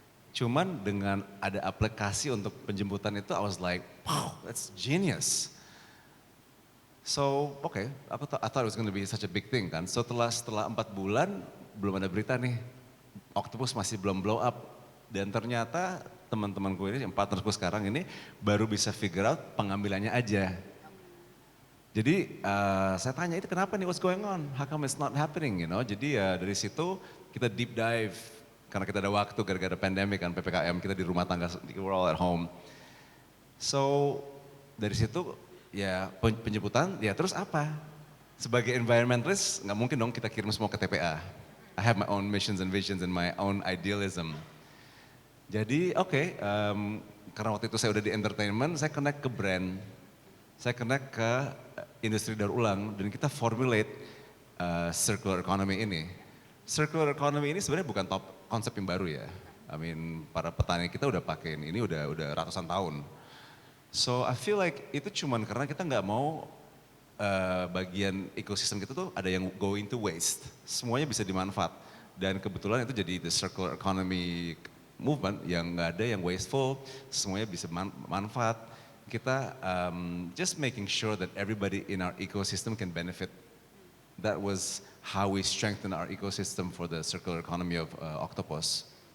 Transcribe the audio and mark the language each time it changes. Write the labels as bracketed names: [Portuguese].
[Indonesian] Cuman dengan ada aplikasi untuk penjemputan itu, [English] I was like, wow, that's genius. So, okay, I thought it was going to be such a big thing kan. [Indonesian] So setelah 4 bulan, belum ada berita nih, Octopus masih belum blow up. Dan ternyata teman-temanku ini, yang partnerku sekarang ini, baru bisa figure out pengambilannya aja. Jadi saya tanya, itu kenapa nih, [English] what's going on? How come it's not happening, you know? [Indonesian] Jadi dari situ kita deep dive, karena kita ada waktu gara-gara pandemic kan, PPKM, kita di rumah tangga, [English] we're all at home. [Indonesian] So dari situ ya penjemputan, ya terus apa? Sebagai environmentalist nggak mungkin dong kita kirim semua ke TPA. [English] I have my own missions and visions and my own idealism. [Indonesian] Jadi oke, karena waktu itu saya udah di entertainment, saya connect ke brand, saya connect ke industri daur ulang, dan kita formulate circular economy ini. Circular economy ini sebenarnya bukan konsep yang baru ya. I mean para petani kita udah pakai ini udah ratusan tahun. [English] So I feel like [Indonesian] itu cuman karena kita nggak mau bagian ekosistem kita tuh ada yang go into waste. Semuanya bisa dimanfaat. Dan kebetulan itu jadi the circular economy movement yang nggak ada yang wasteful, semuanya bisa manfaat. [English] Kita just making sure that everybody in our ecosystem can benefit. That was how we strengthen our ecosystem for the circular economy of Octopus.